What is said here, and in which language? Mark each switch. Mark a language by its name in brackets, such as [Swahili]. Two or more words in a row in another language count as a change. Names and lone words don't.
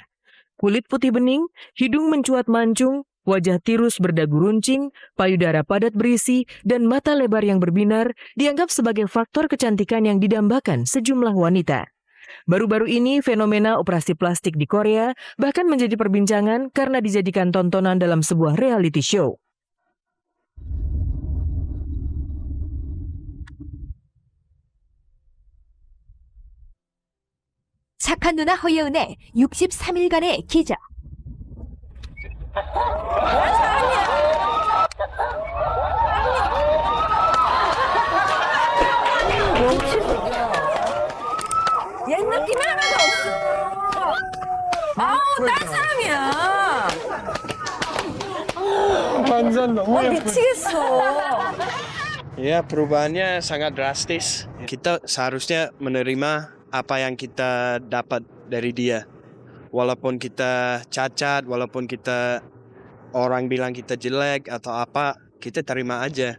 [Indonesian] Kulit putih bening, hidung mencuat mancung, wajah tirus berdagu runcing, payudara padat berisi, dan mata lebar yang berbinar dianggap sebagai faktor kecantikan yang didambakan sejumlah wanita. Baru-baru ini fenomena operasi plastik di Korea bahkan menjadi perbincangan karena dijadikan tontonan dalam sebuah [English] reality show. [Korean] 착한 누나 허예은의 63일간의 기적. 옛 느낌이 하나도 없어. 아우, 딴 사람이야. 완전 너무 예쁘. 미치겠어. [Indonesian] Ya, perubahannya sangat drastis. Kita seharusnya menerima apa yang kita dapat dari dia. Walaupun kita cacat, walaupun kita orang bilang kita jelek atau apa, kita terima aja.